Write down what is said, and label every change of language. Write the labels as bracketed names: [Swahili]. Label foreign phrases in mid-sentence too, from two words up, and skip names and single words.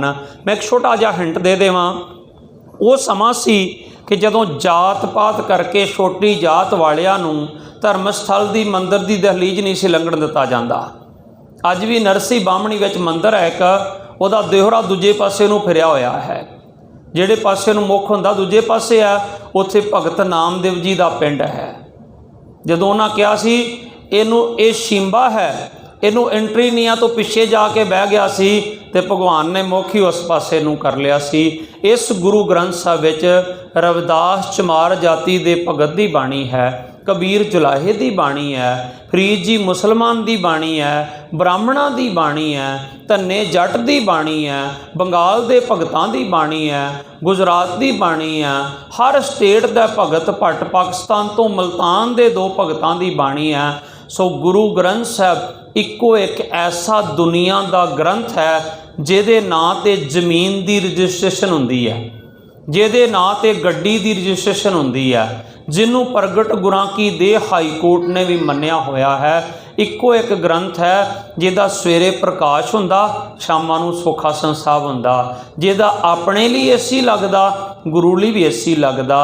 [Punjabi] ਮੈਂ ਇੱਕ ਛੋਟਾ ਜਿਹਾ ਹਿੰਟ ਦੇ ਦੇਵਾਂ। ਵੋ ਸਮਾਂ ਸੀ ਕਿ ਜਦੋਂ ਜਾਤ ਪਾਤ ਕਰਕੇ ਛੋਟੀ ਜਾਤ ਵਾਲਿਆਂ ਨੂੰ ਧਰਮ ਸਥਲ ਦੀ ਮੰਦਿਰ ਦੀ ਦਹਿਲੀਜ਼ ਨਹੀਂ ਸੀ ਲੰਘਣ ਦਿੱਤਾ ਜਾਂਦਾ। ਅੱਜ ਭੀ ਨਰਸੀ ਬਾਮਣੀ ਵਿੱਚ ਮੰਦਿਰ ਹੈ ਇੱਕ, ਉਹਦਾ ਦੇਹਰਾ ਦੂਜੇ ਪਾਸੇ ਨੂੰ ਫਿਰਿਆ ਹੋਇਆ ਹੈ। ਜਿਹੜੇ ਪਾਸੇ ਨੂੰ ਮੁੱਖ ਹੁੰਦਾ ਦੂਜੇ ਪਾਸੇ ਆ, ਉੱਥੇ ਭਗਤ ਨਾਮਦੇਵ ਜੀ ਦਾ ਪਿੰਡ ਹੈ। ਜਦੋਂ ਉਹਨਾਂ ਕਿਹਾ ਸੀ ਇਹਨੂੰ ਇਹ ਸ਼ਿੰਬਾ ਹੈ, ਇਹਨੂੰ ਐਂਟਰੀ ਨਹੀਂ ਆ, ਤੋਂ ਪਿੱਛੇ ਜਾ ਕੇ ਬਹਿ ਗਿਆ ਸੀ ਤੇ ਭਗਵਾਨ ਨੇ ਮੁੱਖ ਹੀ ਉਸ ਪਾਸੇ ਨੂੰ ਕਰ ਲਿਆ ਸੀ। ਇਸ ਗੁਰੂ ਗ੍ਰੰਥ ਸਾਹਿਬ ਵਿੱਚ ਰਵਿਦਾਸ ਚਮਾਰ ਜਾਤੀ ਦੇ ਭਗਤ ਦੀ ਬਾਣੀ ਹੈ। [Hindi] कबीर जुलाहे की बाणी है, फरीद जी मुसलमान की बाणी है, ब्राह्मणों की बाणी है, धन्ने जट की बाणी है, बंगाल के भगतों की बाणी है, गुजरात की बाणी है, हर स्टेट का भगत भट्ट पाकिस्तान तो मुल्तान के 2 भगतों की बाणी है। [Punjabi] ਸੋ ਗੁਰੂ ਗ੍ਰੰਥ ਸਾਹਿਬ ਇੱਕੋ ਇੱਕ ਐਸਾ ਦੁਨੀਆ ਕਾ ਗ੍ਰੰਥ ਹੈ ਜਿਹਦੇ ਨਾਂ ਤੇ ਜ਼ਮੀਨ ਕੀ ਰਜਿਸਟ੍ਰੇਸ਼ਨ ਹੁੰਦੀ ਹੈ, ਜਿਹਦੇ ਨਾਂ ਤੇ ਗੱਡੀ ਕੀ ਰਜਿਸਟ੍ਰੇਸ਼ਨ ਹੁੰਦੀ ਹੈ, ਜਿਨ੍ਹਾਂ ਪ੍ਰਗਟ ਗੁਰਾਂ ਕੀ ਦੇ [English] High Court [Punjabi] ਨੇ ਭੀ ਮੰਨਿਆ ਹੋਇਆ ਹੈ। ਇੱਕੋ ਇੱਕ ਗ੍ਰੰਥ ਹੈ ਜਿਹਦਾ ਸਵੇਰੇ ਪ੍ਰਕਾਸ਼ ਹੁੰਦਾ, ਸ਼ਾਮਾਂ ਨੂੰ ਸੁਖਾਸਨ ਸਾਹਿਬ ਹੁੰਦਾ, ਜਿਹਦਾ ਆਪਣੇ ਲਿਏ ਐਸੀ ਲੱਗਦਾ, ਗੁਰੂ ਲਿਏ ਭੀ ਐਸੀ ਲੱਗਦਾ।